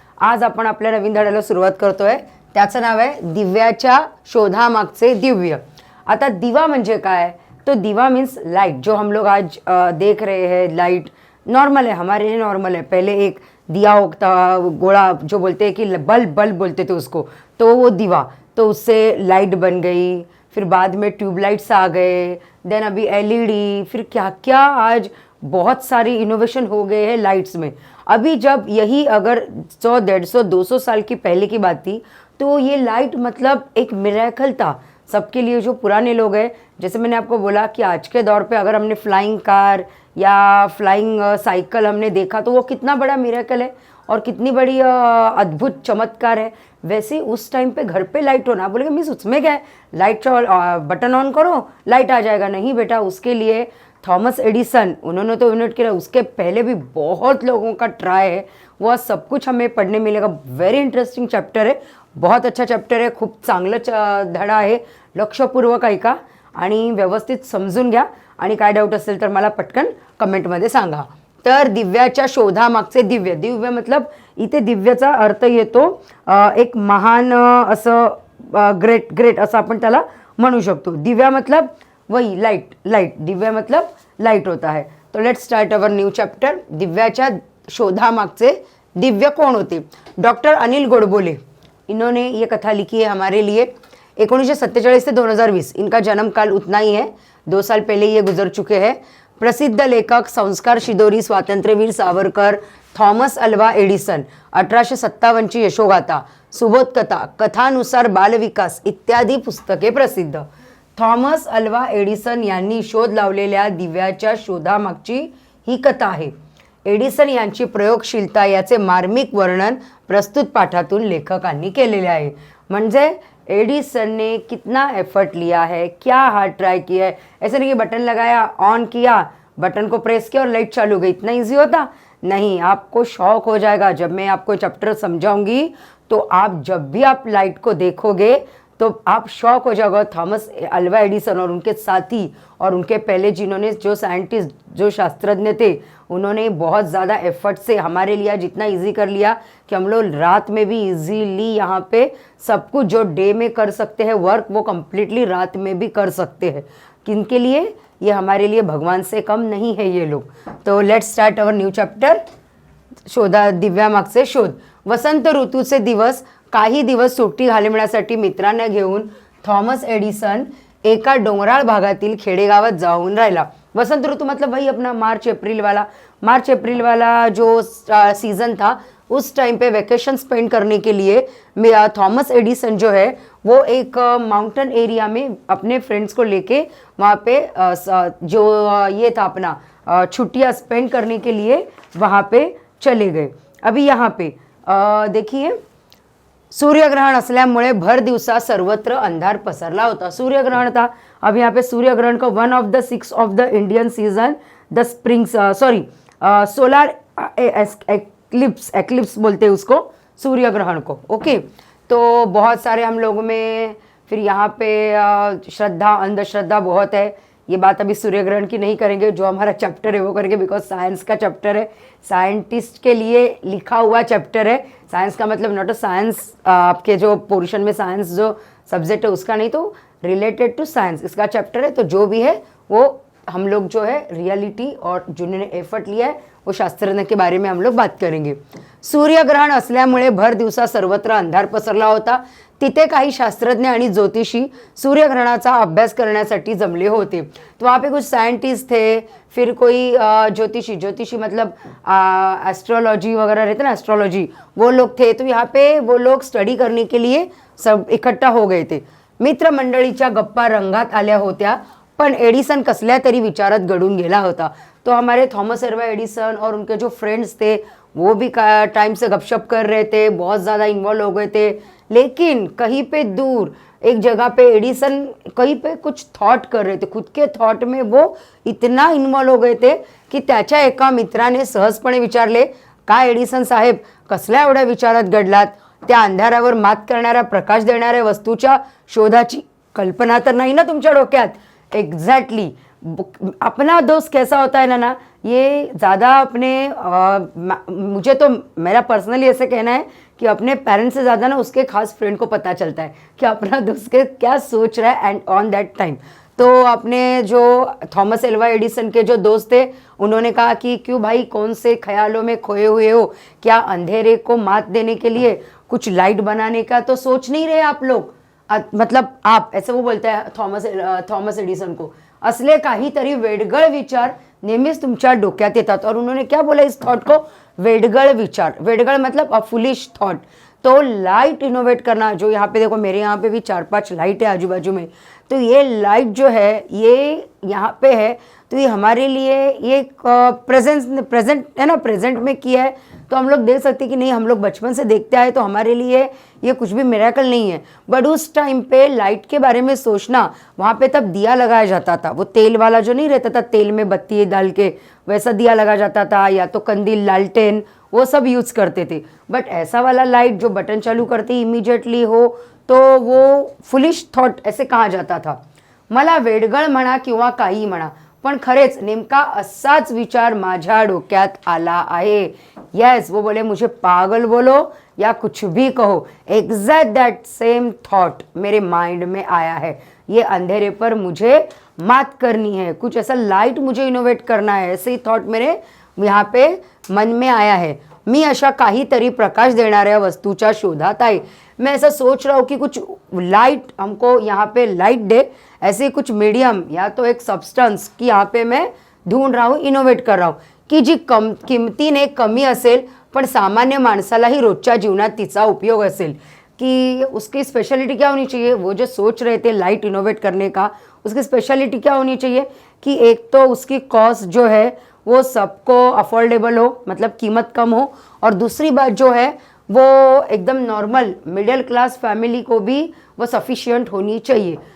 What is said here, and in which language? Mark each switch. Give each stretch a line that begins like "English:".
Marathi: आज आपण आपल्या नवीन धड्याला सुरुवात करतोय. त्याचं नाव आहे दिव्याच्या शोधामागचे दिव्य. आता दिवा म्हणजे काय? तो दिवा
English: Means light.
Hindi: जो हम लोग आज देख रहे हैं, लाइट नॉर्मल है, हमारे लिए नॉर्मल है. पहले एक दिया होता, गोला जो बोलते हैं कि बल्ब बोलते थे उसको, तो वो दिवा, तो उससे लाइट बन गई. फिर बाद में ट्यूबलाइट्स आ गए, देन अभी एलईडी, फिर क्या क्या आज बहुत सारी इनोवेशन हो गए हैं लाइट्स में. अभी जब यही अगर 100, 150, 200 साल की पहले की बात थी तो ये लाइट मतलब एक मिरेकल था सबके लिए. जो पुराने लोग हैं, जैसे मैंने आपको बोला कि आज के दौर पे अगर हमने फ्लाइंग कार या फ्लाइंग साइकिल हमने देखा तो वो कितना बड़ा मिरेकल है और कितनी बड़ी अद्भुत चमत्कार है. वैसे उस टाइम पे घर पे लाइट होना, बोलेंगे मिस उसमें क्या है, लाइट बटन ऑन करो लाइट आ जाएगा. नहीं बेटा, उसके लिए थॉमस एडिसन उन्होंने तो इन्वेंट किया. उसके पहले भी बहुत लोगों का ट्राई है. वह सब कुछ हमें पढ़ने मिलेगा.
English: very interesting chapter
Marathi: आहे,
Hindi: बहुत अच्छा चॅप्टर
Marathi: आहे, खूप चांगलं धडा आहे. लक्षपूर्वक ऐका आणि व्यवस्थित समजून घ्या. आणि काय डाऊट असेल तर मला पटकन कमेंटमध्ये सांगा. तर दिव्याच्या शोधामागचे दिव्य. दिव्य मतलब इथे दिव्याचा अर्थ येतो एक महान असं ग्रेट असं आपण त्याला म्हणू शकतो.
Hindi: दिव्या मतलब वही लाइट. दिव्या मतलब लाइट होता है. तो
English: Let's start our new chapter.
Marathi: दिव्याच्या शोधामागचे Divya कौन होते?
Hindi: डॉक्टर अनिल गोडबोले, इन्होंने ये कथा लिखी है हमारे लिए. 1947 से 2020 इनका जन्म काल उतना ही है, 2 साल पहले ये गुजर चुके हैं.
Marathi: प्रसिद्ध लेखक, संस्कार शिदोरी, स्वातंत्र्यवीर सावरकर, थॉमस अल्वा एडिसन, 1857ची यशोगाथा, सुबोध कथा, कथानुसार बालविकास इत्यादी पुस्तके प्रसिद्ध. थॉमस अल्वा एडिसन यांनी शोध लावलेल्या दिव्याच्या शोधामागची ही कथा आहे. एडिसन यांची प्रयोगशीलता याचे मार्मिक वर्णन प्रस्तुत पाठातून लेखकांनी केलेले आहे.
Hindi: म्हणजे एडिसन ने कितना एफर्ट लिया है, क्या हार्ड ट्राई किया है. ऐसे नहीं कि बटन लगाया, ऑन किया, बटन को प्रेस किया और लाइट चालू हो गई. इतना इजी होता नहीं. आपको शौक हो जाएगा जब मैं आपको चैप्टर समझाऊंगी. तो आप जब भी आप लाइट को देखोगे तो आप शौक हो जाओगे. थॉमस अल्वा एडिसन और उनके साथी और उनके पहले जिन्होंने जो साइंटिस्ट, जो शास्त्रज्ञ थे, उन्होंने बहुत ज़्यादा एफर्ट से हमारे लिए जितना इजी कर लिया कि हम लोग रात में भी इजीली यहाँ पे सब कुछ जो डे में कर सकते हैं वर्क, वो कम्प्लीटली रात में भी कर सकते हैं. किनके लिए? ये हमारे लिए भगवान से कम नहीं है ये लोग.
English: तो let's start our new chapter.
Marathi: दिव्यामागचे शोध. वसंत ऋतूचे दिवस. काही दिवस सुट्टी घालवण्यासाठी मित्रांना घेऊन थॉमस एडिसन एका डोंगराळ भागातील खेडेगावात जाऊन राहिला.
Hindi: वसंत ऋतु मतलब वही अपना मार्च अप्रैल वाला जो सीज़न था, उस टाइम पे वेकेशन स्पेंड करने के लिए थॉमस एडिसन जो है वो एक माउंटेन एरिया में अपने फ्रेंड्स को लेके वहाँ पे जो ये था अपना छुट्टियाँ स्पेंड करने के लिए वहाँ पे चले गए. अभी यहाँ पे देखिए,
Marathi: सूर्यग्रहण असल्यामुळे भर दिवसा सर्वत्र अंधार पसरला होता.
Hindi: सूर्यग्रहण था. अब यहाँ पे सूर्यग्रहण का
English: 1 of the 6 of the Indian season, the springs solar eclipse
Hindi: बोलते हैं उसको, सूर्यग्रहण को. ओके, तो बहुत सारे हम लोगों में फिर यहाँ पे श्रद्धा अंधश्रद्धा बहुत है. ये बात अभी सूर्यग्रहण की नहीं करेंगे, जो हमारा चैप्टर है वो करेंगे, बिकॉज साइंस का चैप्टर है, साइंटिस्ट के लिए लिखा हुआ चैप्टर है. साइंस का मतलब
English: not a science,
Hindi: आपके जो पोर्शन में साइंस जो सब्जेक्ट है उसका नहीं, तो
English: related to science
Hindi: इसका चैप्टर है. तो जो भी है वो हम लोग जो है रियलिटी और जिन्होंने एफर्ट लिया है वो शास्त्रज्ञ के बारे में हम लोग बात करेंगे.
Marathi: सूर्यग्रहण असल्यामुळे भर दिवसा सर्वत्र अंधार पसरला होता. तिथे काही शास्त्रज्ञ आणि ज्योतिषी सूर्यग्रहणाचा अभ्यास करण्यासाठी जमले होते.
Hindi: तो वहाँ पे कुछ साइंटिस्ट थे, फिर कोई ज्योतिषी मतलब एस्ट्रोलॉजी वगैरह रहते ना, एस्ट्रोलॉजी, वो लोग थे. तो यहाँ पे वो लोग स्टडी करने के लिए सब इकट्ठा हो गए थे.
Marathi: मित्रमंडळीच्या गप्पा रंगात आल्या होत्या, पण एडिसन कसल्या तरी विचारात गडून गेला होता.
Hindi: तो हमारे थॉमस अल्वा एडिसन और उनके जो फ्रेंड्स थे वो भी टाइम से गपशप कर रहे थे, बहुत ज़्यादा इन्वॉल्व हो गए थे. लेकिन कहीं पे दूर एक जगह पे एडिसन कहीं पे कुछ थॉट कर रहे थे. खुद के थॉट में वो इतना इन्वॉल्व हो गए थे की
Marathi: त्याच्या एका मित्राने सहजपणे विचारले, काय एडिसन साहेब कसल्या एवढ्या विचारात घडलात? त्या अंधारावर मात करणाऱ्या प्रकाश देणाऱ्या वस्तूच्या शोधाची कल्पना तर नाही ना तुमच्या डोक्यात?
Hindi: एग्जैक्टली अपना दोस्त कैसा होता है ना, ये ज़्यादा अपने मुझे तो मेरा पर्सनली ऐसे कहना है कि अपने पेरेंट्स से ज़्यादा ना उसके खास फ्रेंड को पता चलता है कि अपना दोस्त के क्या सोच रहा है
English: And on that time.
Hindi: तो अपने जो थॉमस एल्वा एडिसन के जो दोस्त थे उन्होंने कहा कि क्यों भाई कौन से ख्यालों में खोए हुए हो, क्या अंधेरे को मात देने के लिए कुछ लाइट बनाने का तो सोच नहीं रहे आप लोग? मतलब आप ऐसे वो बोलता है थॉमस एडिसन को,
Marathi: असले काहीतरी वेडगळ विचार नेहमीच तुमच्या डोक्यात येतात।
Hindi: और उन्होंने क्या बोला इस थॉट को?
Marathi: वेडगळ विचार।
Hindi: वेडगळ मतलब
English: A foolish thought.
Hindi: तो लाइट इनोवेट करना, जो यहाँ पे देखो मेरे यहाँ पे भी 4-5 लाइट है आजू बाजू में, तो ये लाइट जो है ये यहाँ पे है, तो ये हमारे लिए ये प्रेजेंट है ना, प्रेजेंट में किया है तो हम लोग देख सकते हैं कि नहीं, हम लोग बचपन से देखते आए तो हमारे लिए ये कुछ भी मिरेकल नहीं है। बट उस टाइम पे लाइट के बारे में सोचना, वहाँ पे तब दिया लगाया जाता था, वो तेल वाला जो नहीं रहता था, तेल में बत्ती डाल के वैसा दिया लगाया जाता था, या तो कंदील, लालटेन, वो सब यूज़ करते थे। बट ऐसा वाला लाइट जो बटन चालू करते इमिजिएटली हो, तो वो फुलिश थॉट ऐसे कहा जाता था।
Marathi: मला वेडगळ म्हणा किंवा काही म्हणा, पण खरेच नेमका असाच विचार माझ्या डोक्यात आला आहे।
Hindi: यस, वो बोले मुझे पागल बोलो या कुछ भी कहो,
English: exact that same thought
Hindi: मेरे माइंड में आया है। ये अंधेरे पर मुझे मात करनी है, कुछ ऐसा लाइट मुझे इनोवेट करना है, ऐसे ही थॉट मेरे यहाँ पे मन में आया है।
Marathi: मी अशा काहीतरी प्रकाश देणाऱ्या वस्तूच्या शोधात आहे।
Hindi: मैं ऐसा सोच रहा हूँ कि कुछ लाइट हमको यहाँ पे लाइट दे, ऐसे कुछ मीडियम या तो एक सब्सटन्स की यहाँ पे मैं ढूंढ रहा हूँ, इनोवेट कर रहा हूँ
Marathi: की जी किमतीने कमी असेल पण सामान्य माणसालाही रोजच्या जीवनात तिचा उपयोग असेल।
Hindi: कि उसकी स्पेशलिटी क्या होनी चाहिए? वो जो सोच रहे थे लाइट इनोवेट करने का, उसकी स्पेशलिटी क्या होनी चाहिए कि एक तो उसकी कॉस्ट जो है वो सबको अफोर्डेबल हो, मतलब कीमत कम हो, और दूसरी बात जो है वो एकदम नॉर्मल मिडिल क्लास फैमिली को भी वो सफिशियंट होनी चाहिए।